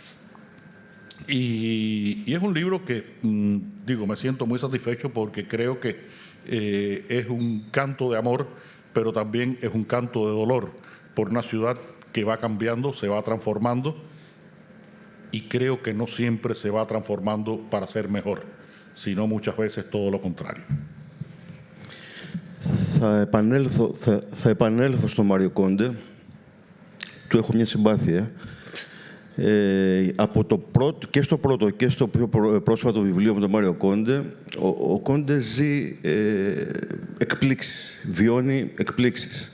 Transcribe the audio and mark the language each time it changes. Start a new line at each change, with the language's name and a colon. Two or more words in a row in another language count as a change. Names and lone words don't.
Spanish: Y es un libro que, digo, me siento muy satisfecho porque creo que es un canto de amor, pero también es un canto de dolor por una ciudad que va cambiando, se va transformando, y creo que no siempre se va transformando para ser mejor, sino muchas veces todo lo contrario.
Greek: Θα επανέλθω στον Μάριο Κόντε. Του έχω μια συμπάθεια. Από το πρώτο, και στο πρώτο και στο πιο πρόσφατο βιβλίο με τον Μάριο Κόντε, ο Κόντε ζει εκπλήξεις, βιώνει εκπλήξεις.